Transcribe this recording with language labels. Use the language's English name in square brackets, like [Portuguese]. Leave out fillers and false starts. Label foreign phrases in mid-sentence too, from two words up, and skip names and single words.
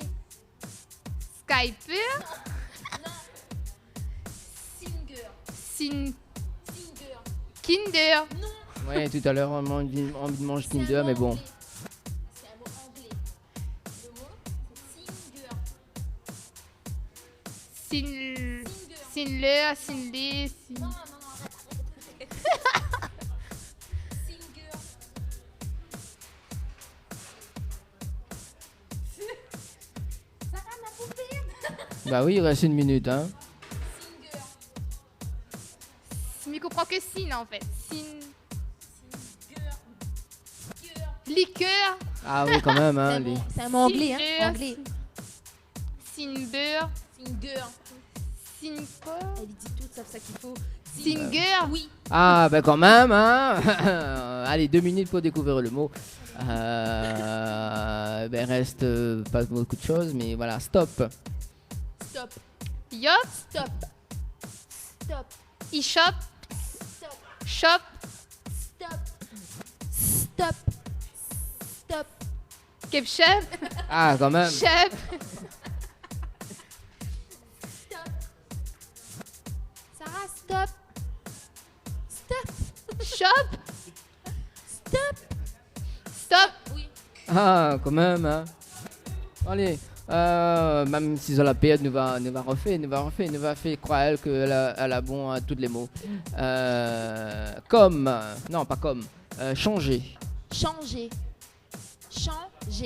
[French] Skyper. Singer. Sin. Singer. Kinder. Non. Ouais, tout à l'heure, on a envie de manger Kinder, mais bon. C'est un mot anglais. Le mot, c'est singer. Sin. Sinler. Sinler. Sin. Non, arrête. Singer. Sarah, ma poupée. Bah oui, il reste 1 minute, hein. Singer. Mais comprend que sin en fait. Sin. Singer. Liqueur. Ah oui, quand même, hein. C'est un mot anglais, hein. Cinebeurre. Anglais. Cinebeurre. Singer. Cinco. Elle dit tout, ça qu'il faut. Singer. Oui. Ah, ben quand même, hein. Allez, 2 minutes pour découvrir le mot. Reste pas beaucoup de choses, mais voilà, stop. Stop. Yop. Stop. Stop. E-shop. Stop. Shop. Stop. Stop. Stop. Ketchup. Ah, quand même. Chef. Stop. Sarah, stop. Stop. Shop. Stop. Stop. Oui. Ah, quand même, hein. Allez, même si la période nous va faire croire elle qu'elle a bon à tous les mots. Comme, non pas comme, changer. Changer. Changer.